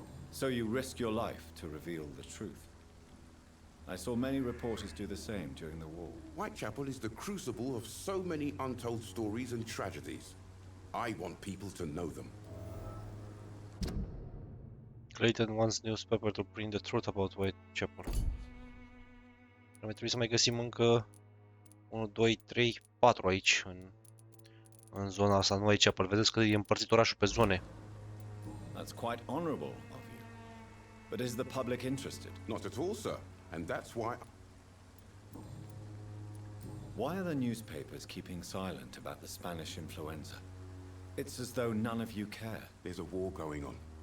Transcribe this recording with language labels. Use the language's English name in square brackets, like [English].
[English] So you risk your life to reveal the truth. I saw many reporters do the same during the war. Whitechapel is the crucible of so many untold stories and tragedies. I want people to know them. Clayton wants newspaper to print the truth about Whitechapel. [Romanian] Ar trebui să mai găsim încă 1, 2, 3, 4 aici în zona asta, în Whitechapel. Vedeți că e împărțit orașul pe zone. [English] That's quite honorable of you. But is the public interested? Not at all, sir. And that's why... Why are the newspapers keeping silent about the Spanish influenza? It's as though none of you care. There's a war going on.